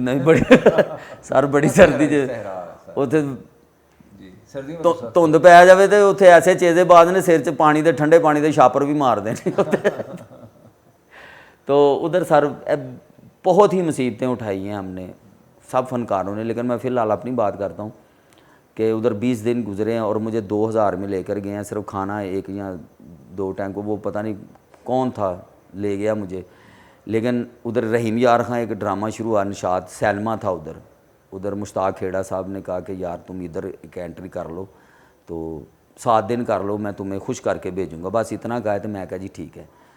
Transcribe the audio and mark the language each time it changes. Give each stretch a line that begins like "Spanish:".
Punjabi: नहीं, बड़ी सर बड़ी सर्दी च ਉੱਥੇ
Hindi: जी, सर्दी में
Punjabi: ਧੁੰਦ ਪੈ ਜਾਵੇ ਤੇ ਉੱਥੇ ਐਸੇ ਚੇਜ਼ੇ ਬਾਦ ਨੇ ਸਿਰ 'ਚ ਪਾਣੀ ਦੇ ਠੰਡੇ ਪਾਣੀ ਦੇ ਛਾਪਰ ਵੀ ਮਾਰਦੇ ਨੇ
Hindi: तो उधर सर बहुत ही मुसीबतें उठाई हैं हमने सब फनकारों ने। लेकिन मैं फ़िलहाल अपनी बात करता हूँ कि उधर 20 दिन गुजरे हैं और मुझे 2,000 में लेकर गए हैं, सिर्फ खाना एक या 2 टाइम को, वो पता नहीं कौन था ले गया मुझे। लेकिन उधर रहीम यार खां एक ड्रामा शुरू हुआ, निशात सैलमा था उधर मुश्ताक खेड़ा साहब ने कहा कि यार तुम इधर एक एंट्री कर लो, तो 7 दिन कर लो, मैं तुम्हें खुश करके भेजूँगा, बस इतना कहा। तो मैं कहा जी ठीक है।